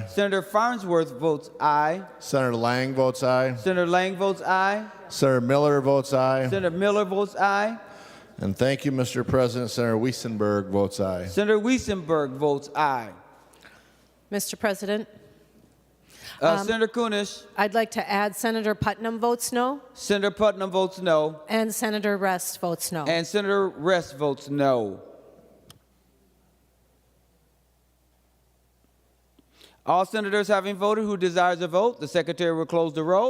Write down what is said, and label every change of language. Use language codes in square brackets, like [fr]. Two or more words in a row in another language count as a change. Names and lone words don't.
[en] Senator Farnsworth votes aye. Senator Lang votes aye. Senator Lang votes aye. Senator Miller votes aye. Senator Miller votes aye. And thank you, Mr. President. Senator Wiesenberg votes aye. Senator Wiesenberg votes aye. Mr. President, Senator Kunish. I'd like to add Senator Putnam votes no. Senator Putnam votes no. And Senator Rest votes no. And Senator Rest votes no. All senators having voted who desires a vote, the Secretary will close the roll.